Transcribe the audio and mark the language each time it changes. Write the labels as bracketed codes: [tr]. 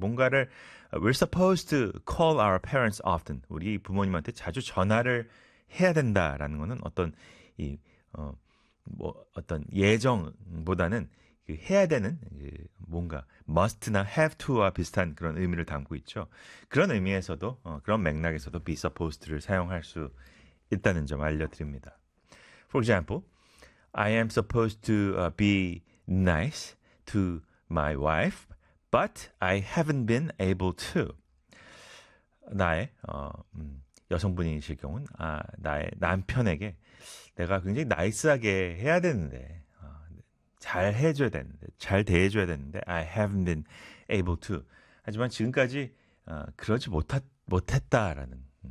[ko] 뭔가를 [en] we're supposed to call our parents often. [ko] 우리 부모님한테 자주 전화를 해야 된다라는 거는 어떤 이어뭐 어떤 예정보다는 그 해야 되는 뭔가 must나 have to와 비슷한 그런 의미를 담고 있죠. 그런 의미에서도 그런 맥락에서도 be supposed를 사용할 수 있다는 점 알려드립니다. [en] For example, I am supposed to be nice to my wife, but I haven't been able to. [ko] 나의 여성분이실 경우는 나의 남편에게 내가 굉장히 나이스하게 해야 되는데. 잘 해줘야 되는데, 잘 대해줘야 되는데, [en] I haven't been able to. [ko] 하지만 지금까지 그러지 못했다라는.